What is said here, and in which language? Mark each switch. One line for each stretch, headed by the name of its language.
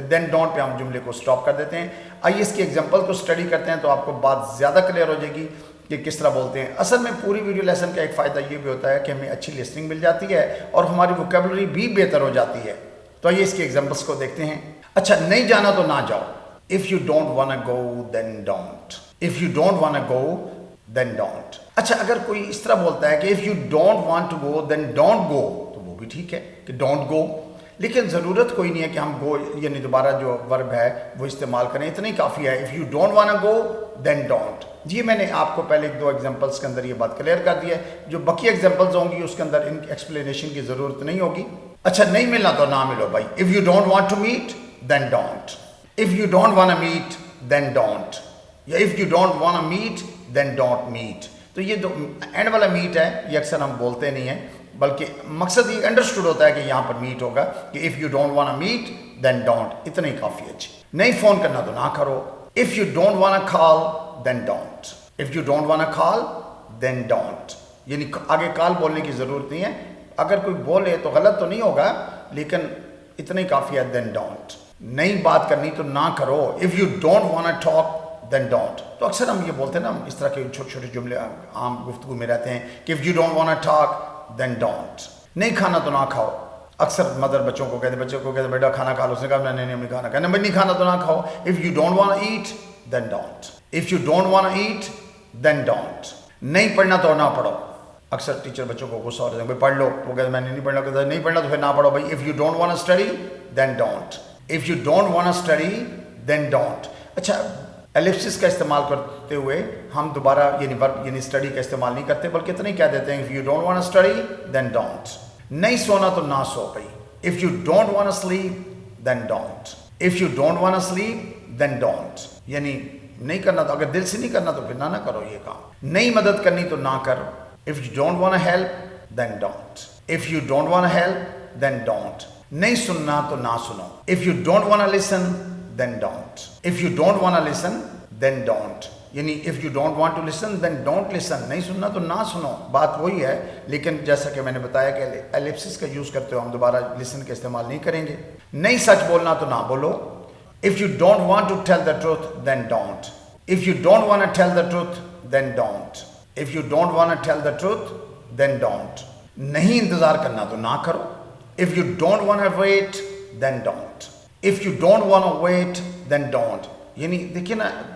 Urdu: دین don't پہ ہم جملے کو سٹاپ کر دیتے ہیں. آئیے اس کی ایگزامپل کو اسٹڈی کرتے ہیں تو آپ کو بات زیادہ کلیئر ہو جائے گی کہ کس طرح بولتے ہیں. اصل میں پوری ویڈیو لیسن کا ایک فائدہ یہ بھی ہوتا ہے کہ ہمیں اچھی لسننگ مل جاتی ہے اور ہماری ووکیبلری بھی بہتر ہو جاتی ہے. تو آئیے اس کی ایگزامپلس کو دیکھتے ہیں. اچھا، نہیں جانا تو نہ جاؤ.
English: if you don't wanna go then don't. if you don't wanna go then don't.
Urdu: اچھا، اگر کوئی اس طرح بولتا ہے کہ
English: if you don't want to go then don't go
Urdu: تو وہ بھی ٹھیک ہے کہ don't go، لیکن ضرورت کوئی نہیں ہے کہ ہم go یعنی دوبارہ جو ورب ہے وہ استعمال کریں، اتنا ہی کافی ہے.
English: if you don't wanna go then don't.
Urdu: جی میں نے آپ کو پہلے ایک دو ایگزامپلس کے اندر یہ بات کلیئر کر دی ہے. جو باقی ایگزامپلس ہوں گی اس کے اندر ان ایکسپلینیشن کی ضرورت نہیں ہوگی. اچھا، نہیں ملنا تو نہ ملو بھائی.
English: if you don't want to meet then don't. if you don't wanna meet then don't. یا if you don't wanna meet then don't meet.
Urdu: تو یہ جو اینڈ والا میٹ ہے یہ اکثر ہم بولتے نہیں ہیں، بلکہ مقصد یہ انڈرسٹوڈ ہوتا ہے کہ یہاں پر میٹ ہوگا کہ
English: if you don't wanna meet then don't.
Urdu: اتنا ہی کافی ہے. اچھی، نہیں فون کرنا تو نہ کرو.
English: if you don't wanna call then don't. if you don't wanna call then don't.
Urdu: یعنی آگے کال بولنے کی ضرورت نہیں ہے. اگر کوئی بولے تو غلط تو نہیں ہوگا، لیکن اتنا ہی کافی ہے
English: then don't.
Urdu: نہیں بات کرنی تو نہ کرو.
English: if you don't wanna talk then don't.
Urdu: تو اکثر ہم یہ بولتے ہیں نا، اس طرح کے چھوٹے چھوٹے جملے عام گفتگو میں رہتے ہیں کہ
English: if you don't wanna talk then don't.
Urdu: نہیں کھانا تو نہ کھاؤ. اکثر مدر بچوں کو کہتے ہیں بیٹا کھانا کھا لو. اس نے کہا نہیں ہم نہیں کھانا کہنا، نہیں کھانا تو نہ کھاؤ.
English: if you don't wanna eat then don't. if you don't wanna eat then don't.
Urdu: نہیں پڑھنا تو نہ پڑھو. اکثر ٹیچر بچوں کو غصہ ہو جاتا ہے پڑھ لو، وہ کہتے ہیں میں نہیں پڑھنا، کہتے ہیں نہیں پڑھنا تو پھر نہ پڑھو بھائی.
English: if you don't wanna study then don't. if you don't wanna study then don't.
Urdu: اچھا، ایلپسس کا استعمال کرتے ہوئے ہم دوبارہ یعنی ورب یعنی اسٹڈی کا استعمال نہیں کرتے، بلکہ اتنا ہی کہہ دیتے ہیں
English: if you don't wanna study then don't.
Urdu: نہیں سونا تو نہ سو بھائی.
English: if you don't wanna sleep then don't. if you don't wanna sleep then don't.
Urdu: یعنی نہیں کرنا تو اگر دل سے نہیں کرنا تو پھر نہ کرو یہ کام. نہیں مدد کرنی تو نہ کرو.
English: if you don't wanna help then don't. if you don't wanna help then don't.
Urdu: نہیں سننا تو نہ سنو.
English: if you don't wanna listen then don't. if you don't wanna listen then don't. یعنی if you don't want to listen then don't listen.
Urdu: نہیں سننا تو نہ سنو. بات وہی ہے، لیکن جیسا کہ میں نے بتایا کہ ایلپسس کا یوز کرتے ہو ہم دوبارہ listen کا استعمال نہیں کریں گے. نہیں سچ بولنا تو نہ بولو.
English: if you don't want to tell the truth then don't. if you don't want to tell the truth then don't. if you don't want to tell the truth then don't.
Urdu: نہیں انتظار کرنا تو نہ کرو.
English: if you don't want to wait then don't. if you don't want to wait then don't.
Urdu: یعنی دیکھیں نا،